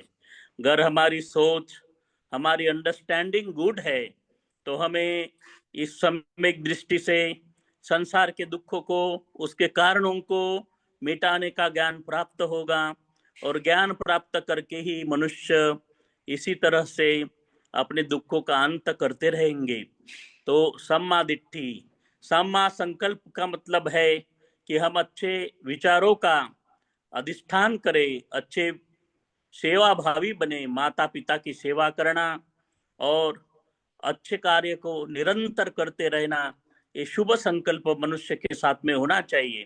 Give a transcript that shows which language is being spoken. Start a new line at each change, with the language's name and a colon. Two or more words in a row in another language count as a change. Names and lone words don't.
Hindi: अगर हमारी सोच, हमारी
English: understanding good
Hindi: है तो हमें इस सम्यक दृष्टि से संसार के दुखों को, उसके कारणों को मिटाने का ज्ञान प्राप्त होगा। और ज्ञान प्राप्त करके ही मनुष्य इसी तरह से अपने दुखों का अंत करते रहेंगे। तो
Pali: सम्मा दिट्ठि, सम्मा संकल्प
Hindi: का मतलब है कि हम अच्छे विचारों का अधिष्ठान करें, अच्छे सेवा भावी बने, माता पिता की सेवा करना और अच्छे कार्य को निरंतर करते रहना, ये शुभ संकल्प मनुष्य के साथ में होना चाहिए।